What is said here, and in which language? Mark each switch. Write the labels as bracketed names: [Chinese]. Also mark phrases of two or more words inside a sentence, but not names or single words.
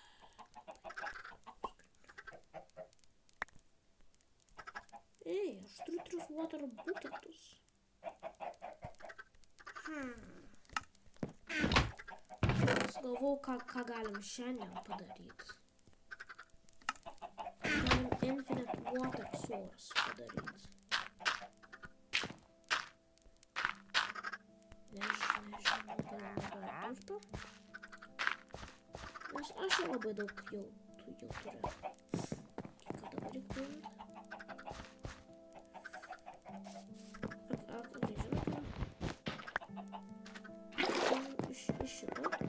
[Lithuanian] Ei, aš turiu 3 water buketus. Galvau, ką galim šiandien padaryti. Galim [English] infinite water source [Lithuanian] padaryti. Nežinau, galim turto. Nes aš jau labai daug jau turiu. Ką dabar reikia paimti? Iš šito.